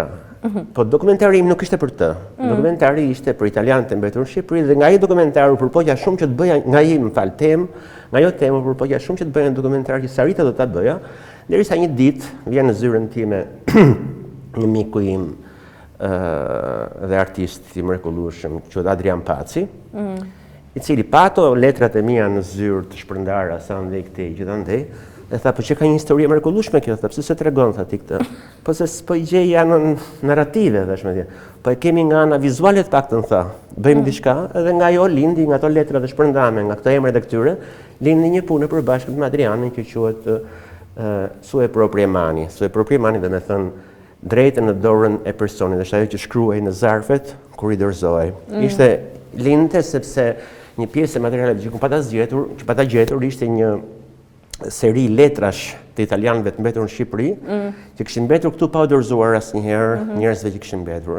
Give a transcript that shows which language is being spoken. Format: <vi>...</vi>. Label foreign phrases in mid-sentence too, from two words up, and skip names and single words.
<sq>Po dokumentari im nuk ishte për të. Dokumentari ishte për italianët e mbetur në Shqipëri dhe nga ai dokumentar u përpoqja shumë që të bëja nga ai më fal nga ajo temë u përpoqja shumë që të bëja një dokumentar që sarita do ta bëja, derisa një ditë vjen në zyrën time një miku im dhe artist i mrekullueshëm, quhet Adrian Paci, i cili pa ato letrat e mia në zyrë të shpërndara sa ndej këtej gjithandej, e tha, po që ka një histori e mrekullueshme kjo, tha, pse se tregon tha ti këtë? Po se s'po i gjej janë narrative, thash me tjetër. Po e kemi nga ana vizuale të paktën tha. Bëjmë diçka dhe nga ajo lindi nga ato letra të shpërndame, nga këto emra të këtyre, lindi një punë përbashkët me Adrianin që quhet Sue proprie mani. Sue proprie mani dhe me thënë drejtë në dorën e personit, është ajo që shkruaj në zarfet kur i dorëzohej. Ishte lindte sepse një pjesë e materialeve që pata gjetur ishte një seri letrash të italianëve të mbetur në Shqipëri, që kishin mbetur këtu pa u dorëzuar asnjëherë njerëzve që kishin mbetur.</sq>